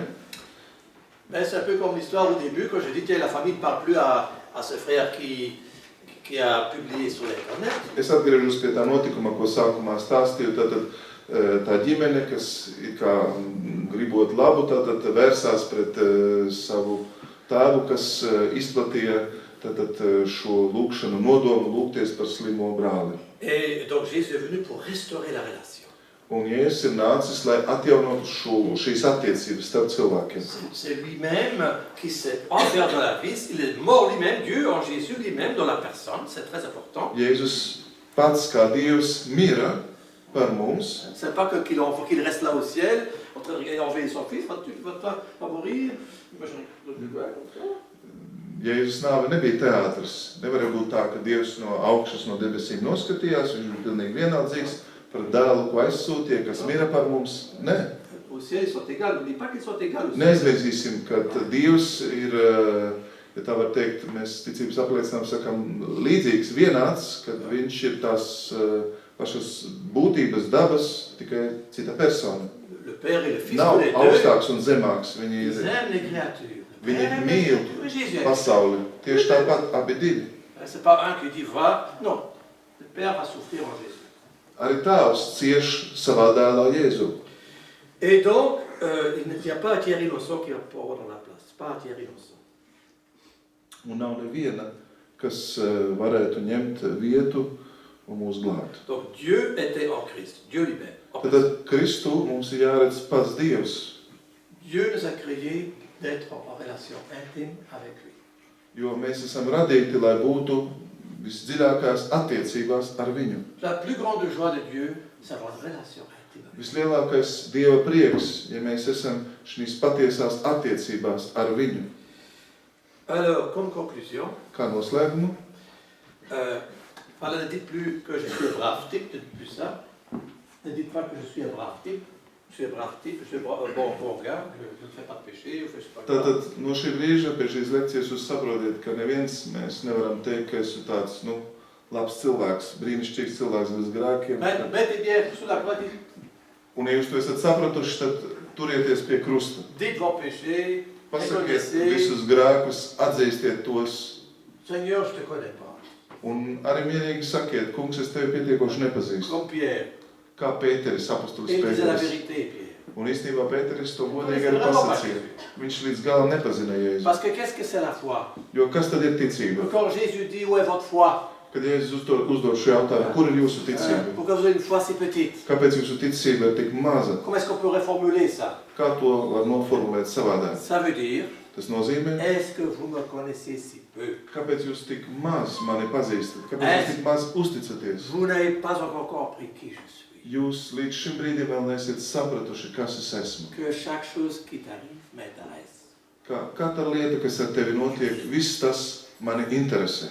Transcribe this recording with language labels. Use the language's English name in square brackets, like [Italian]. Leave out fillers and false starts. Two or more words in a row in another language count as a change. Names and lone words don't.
[French] Ben, c'est un peu comme l'histoire au début, quand je dis que la famille ne parle plus à ce frère qui a publié sur Internet. [Latvian] Es atgriežos pie tā notikuma, ko sākumā stāstīju. Tātad tā ģimene, kas it kā gribot labu, tātad vērsās pret savu tēvu, kas izplatīja tātad šo lūgšanu nodomu lūgties par slimo brāli. [French] Et donc Jésus est venu pour restaurer la relation. [Latvian] Un Jēzus ir nācis, lai atjaunotu šīs attiecības starp cilvēkiem. [French] C'est lui-même qui s'est offert dans la vie, il est mort lui-même, Dieu en Jésus lui-même dans la personne, c'est très important. [Latvian] Jēzus pats kā Dievs mira par mums. C'est pas qu'il reste là au ciel, en train de regarder enlever son fils, tu vas mourir. Jēzus nāve nebija teātris. Nevarēja būt tā, ka Dievs no augšas, no debesīm noskatījās, viņš bija pilnīgi vienaldzīgs par dēlu, ko aizsūtīja, kas mira par mums. Nē. [French] Au ciel, ils sont égaux, ne dis pas qu'ils sont égaux. [Latvian] Neaizmirsīsim, ka Dievs ir ja tā var teikt, mēs ticības apliecinām sakam līdzīgs, vienāds, kad viņš ir tās pašas būtības dabas, tikai cita persona. [French] Le Père et le Fils, [Latvian] Nav [French] tous les deux, [Latvian] augstāks un zemāks, viņi [French] ils aiment les créatures. [Latvian] viņi [French] Aiment les [Latvian] mīl [French] créatures. Jésus aime. [Latvian] pasauli. Tieši tāpat abi divi. [French] C'est pas un qui dit va, non. Le Père va souffrir en Jésus. [Latvian] Arī tēvs cieš savā dēlā Jēzu. [French] Et donc, il n'y a pas un Thierry Losson qui va pouvoir dans la place. Pas un Thierry Losson. [Latvian] Un nav neviena, kas varētu ņemt vietu un mūs glābt. [French] Donc Dieu était en Christ, Dieu lui-même. [Latvian] Tad Kristu mums ir jāredz pats Dievs, [French] Dieu nous a créés d'être en relation intime avec lui. [Latvian] jo mēs esam radīti, lai būtu visdziļākās attiecībās ar viņu. [French] La plus grande joie de Dieu, c'est avoir une relation intime avec lui. [Latvian] Vislielākais Dieva prieks, ja mēs esam šīs patiesās attiecībās ar viņu. [French] Alors, comme conclusion, [Latvian] Kā noslēgumu? [French] voilà, ne dites plus que je suis un brave type, ne dites plus ça. Ne dites pas que je suis un brave type. Je suis un brave type, je suis un bon gars, je ne fais pas de péché, je fais pas de [Latvian] Tātad no šī brīža pie šīs lekcijas jūs saprotiet, ka neviens mēs nevaram teikt, ka esmu tāds, labs cilvēks, brīnišķīgs cilvēks bez grēkiem. [French] Mettez bien sous la croix, dites, [Latvian] Un ja jūs to esat sapratuši, tad turieties pie krusta. [French] dites vos péchés, [Latvian] Pasakiet [French] reconnaissez, [Latvian] visus grēkus, atzīstiet tos. [French] Seigneur, je te connais pas. [Latvian] Un arī mierīgi sakiet, kungs, es tevi pietiekoši nepazīstu. [French] Comme Pierre. [Latvian] Kā Pēteris, apostolis [French] Et il disait la [Latvian] Pēteris. [French] vérité, Pierre. [Latvian] Un īstenībā Pēteris to godīgi [French] C'est [Latvian] arī [French] vraiment [Latvian] pasacīja. [French] pas [Latvian] Viņš līdz galam nepazina Jēzu. [French] Parce que qu'est-ce que c'est la foi? [Latvian] Jo kas tad ir ticība? [French] Quand Jésus dit où est votre foi? [Latvian] Kad Jēzus uzdod šo jautājumu, kur ir jūsu ticība? [French] Pourquoi vous avez une foi si petite? [Latvian] Kāpēc jūsu ticība ir tik maza? [French] Comment est-ce qu'on peut reformuler ça? [Latvian] Kā to var noformulēt savādāk? [French] Ça veut dire, [Latvian] Tas nozīmē, [French] est-ce que vous me connaissez si peu? [Latvian] kāpēc jūs tik maz mani pazīstat? Kāpēc jūs tik maz uzticaties? [French] Vous n'avez pas encore compris qui je suis. [Latvian] Jūs līdz šim brīdim vēl neesat sapratuši, kas es esmu. [French] Que chaque chose qui t'arrive m'intéresse. [Latvian] Kā katra lieta, kas ar tevi notiek, viss tas mani interesē.